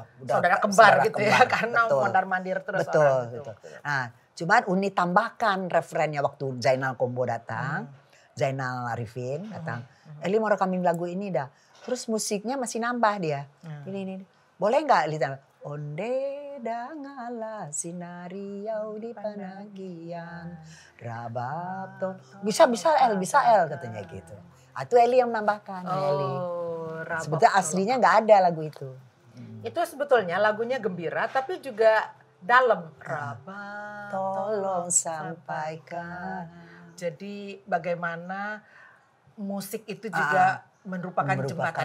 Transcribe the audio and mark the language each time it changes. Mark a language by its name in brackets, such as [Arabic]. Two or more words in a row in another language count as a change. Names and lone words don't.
[Indonesian] saudara kembar gitu ya, karena betul. mondar-mandir terus betul, orang betul. Nah, cuman Uni tambahkan referennya waktu Zainal Kombo datang, Zainal Arifin datang. Eli mau rekamin lagu ini dah. Terus musiknya masih nambah dia. Ini. Boleh nggak Eli? [Minangkabau] Onde dangala sinariau di Panagian. [Indonesian] Rabab to. Bisa El katanya gitu. Itu Eli yang menambahkan. Eli. Sebetulnya aslinya nggak ada lagu itu. Itu sebetulnya lagunya gembira tapi juga dalam. Rabab tolong sampaikan. Jadi bagaimana musik itu juga merupakan jembatan